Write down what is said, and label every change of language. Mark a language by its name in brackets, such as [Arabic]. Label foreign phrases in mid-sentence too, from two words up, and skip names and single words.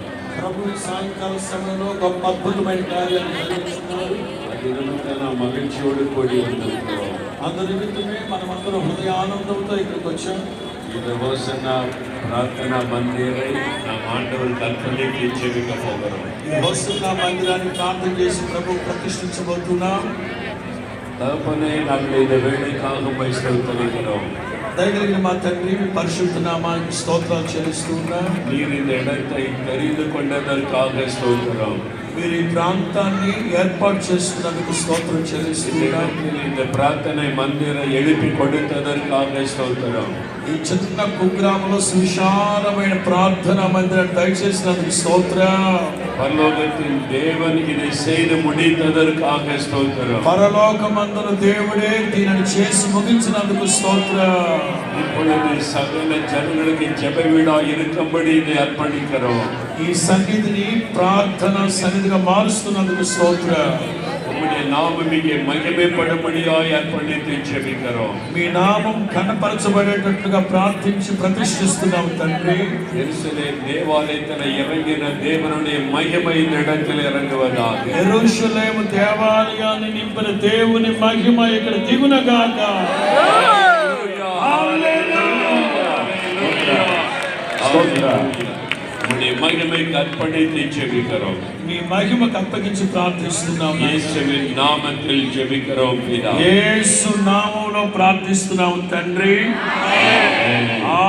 [Telugu] ప్రభు ఈ సాయంకాల సమయంలో గొప్ప అద్భుతమైన కార్యాలు జరిగిస్తున్నారు. [Tamil] మகிழ்ச்சியோடு கூடி வந்திருக்கிறோம். [Telugu] అందు నిమిత్తమే మనమందరం హృదయ ఆనందంతో ఇక్కడికి వచ్చాం. [Tamil] இந்த யோசனா பிரார்த்தனா மந்திரை நாம் ஆண்டவருக்கு அர்ப்பணித்து ஜெபிக்க போகிறோம். [Telugu] ఈ హోసన్న మందిరాన్ని ప్రార్థన చేసి ప్రభు ప్రతిష్ఠించబోతున్నాం. [Tamil] தகப்பனே, நாங்கள் இந்த வேலைக்காக உம்மை ஸ்தோத்திரிக்கிறோம். [Telugu] దయగలిగిన మా తండ్రి, మీ పరిశుద్ధ నామానికి స్తోత్రాలు చెల్లిస్తూ ఉన్నాం. [Tamil] நீர் இந்த இடத்தை தெரிந்து கொண்டதற்காக ஸ்தோத்திரம். [Telugu] మీరు ఈ ప్రాంతాన్ని ఏర్పాటు చేస్తున్నందుకు స్తోత్రం చెల్లిస్తున్నాం. [Tamil] இந்த பிரார்த்தனை மந்திரை எழுப்பி கொடுத்ததற்காக ஸ்தோத்திரம். [Telugu] ఈ చిన్న కుగ్రామంలో సువిశాలమైన ప్రార్థన మందిరాన్ని దయచేసినందుకు స్తోత్రం. [Tamil] பரலோகத்தின் தேவன் இதை செய்து முடித்ததற்காக ஸ்தோத்திரம். [Telugu] పరలోకమందున దేవుడే దీనిని చేసి ముగించినందుకు స్తోత్రం. [Tamil] இப்பொழுது சகல ஜனங்களுக்கு ஜெப வீடா இருக்கும்படி இதை அர்ப்பணிக்கிறோம். [Telugu] ఈ సన్నిధిని ప్రార్థన సన్నిధిగా మారుస్తున్నందుకు స్తోత్రం. [Tamil] உம்முடைய நாமம் இங்கே மகிமைப்படும்படியாய் அர்ப்பணித்து ஜெபிக்கிறோம். [Telugu] మీ నామం కనపరచబడేటట్లుగా ప్రార్థించి ప్రతిష్ఠిస్తున్నాం తండ్రి. [Tamil] எருசலேம் தேவாலயத்தில் இறங்கின தேவனுடைய மகிமை இந்த இடத்தில் இறங்குவதாக. [Telugu] యెరూషలేము దేవాలయాన్ని నింపిన దేవుని మహిమ ఇక్కడ దిగునగాక. [Tamil] உம்முடைய மகிமைக்கு அர்ப்பணித்து ஜெபிக்கிறோம். [Telugu] మీ మహిమకు అప్పగించి ప్రార్థిస్తున్నాం. [Tamil] இயேசுவின் நாமத்தில் ஜெபிக்கிறோம் பிதா. [Telugu] యేసు నామములో ప్రార్థిస్తున్నాం తండ్రి. ఆమేన్.